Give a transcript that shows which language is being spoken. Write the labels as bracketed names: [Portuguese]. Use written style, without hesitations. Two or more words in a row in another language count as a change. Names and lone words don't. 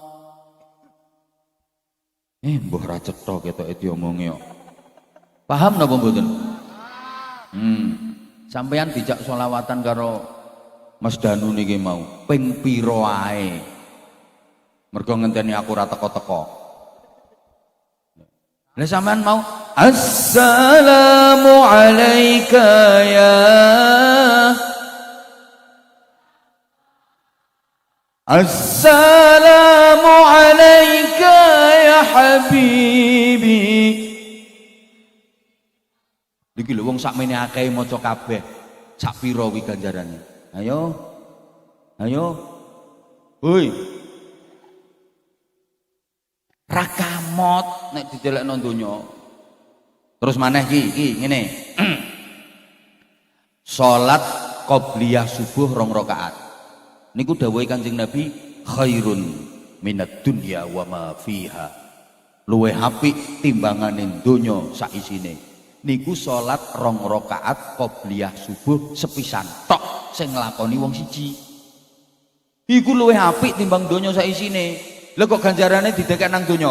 [Javanese] Mbah ra cetha ketoke diomongi kok. Paham napa mboten? Sampeyan dijak sholawatan karo Mas Danu niki mau ping pira ae. Mergo ngenteni aku ora teko-teko. Lah sampean mau [Arabic] السلام عليك يا السلام عليك يا حبيبي. [Javanese] Iki lho wong sakmene akeh maca kabeh. Sak pira wi ganjarane? Ayo. Hoi. Ra kamot nek didelekno donya. Terus maneh iki ngene. Salat qobliyah subuh 2 rakaat. Niku dawuhe Kanjeng Nabi [Arabic] خير من الدنيا وما فيها. [Javanese] Luwih apik timbangane donya sak isine. Niku salat 2 rakaat qobliyah subuh sepisan tok sing nglakoni wong siji. Iku luwih apik timbang donya sak isine. Lha kok ganjarane didekek nang donya?